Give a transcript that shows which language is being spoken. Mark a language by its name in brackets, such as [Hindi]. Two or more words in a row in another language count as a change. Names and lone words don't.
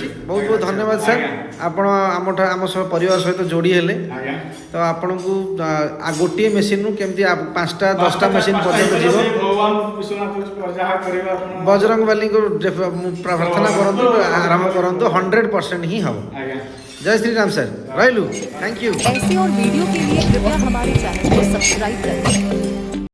[Odia] ବହୁତ ବହୁତ ଧନ୍ୟବାଦ ସାର୍। ଆପଣ ଆମ ସହ ପରିବାର ସହିତ ଯୋଡ଼ି ହେଲେ। ତ ଆପଣଙ୍କୁ ଗୋଟିଏ ମେସିନ୍ରୁ କେମିତି 5ଟା 10ଟା ମେସିନ୍ ପର୍ଯ୍ୟନ୍ତ ଯିବ, ବଜରଙ୍ଗ ବାଲିଙ୍କୁ ପ୍ରାର୍ଥନା କରନ୍ତୁ, ଆରମ୍ଭ କରନ୍ତୁ, 100% ହିଁ ହେବ। [Hindi] जय श्री राम सर, रही [English] thank you. [Hindi] ऐसे और वीडियो के लिए कृपया हमारे चैनल को सब्सक्राइब करें।